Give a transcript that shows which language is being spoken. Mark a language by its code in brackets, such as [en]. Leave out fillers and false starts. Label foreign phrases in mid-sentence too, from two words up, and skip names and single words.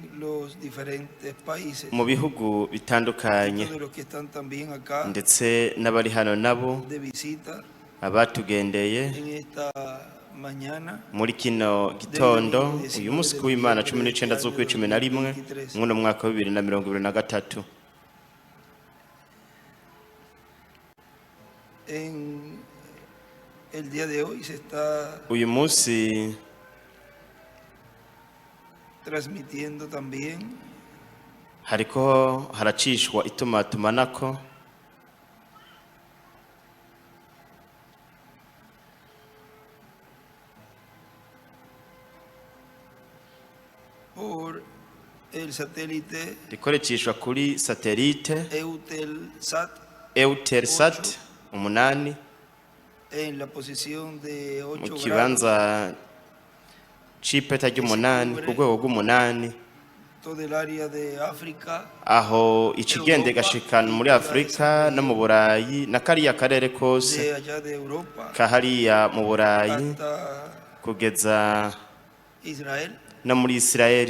[rn] mu bihugu bitandukanye, ndetse n'abari hano nabo abatugendeye muri kino gitondo uyu munsi w'Imana 19 z'ukwezi 11 muno mwaka wa 2023. Uyu munsi [es] transmitiendo también [rn] hariko haracishwa itumatumanako [es] por el satélite [rn] rikorecishwa kuri satellite Eutelsat 8 [es] en la posición de 8 [rn] mu kibanza c'ipeta ry'umunani ku rwego rw'umunani, aho ikigende gashikana muri Afrika no mu Burayi na kariya karere kose kahariya mu Burayi kugeza no muri Israeli.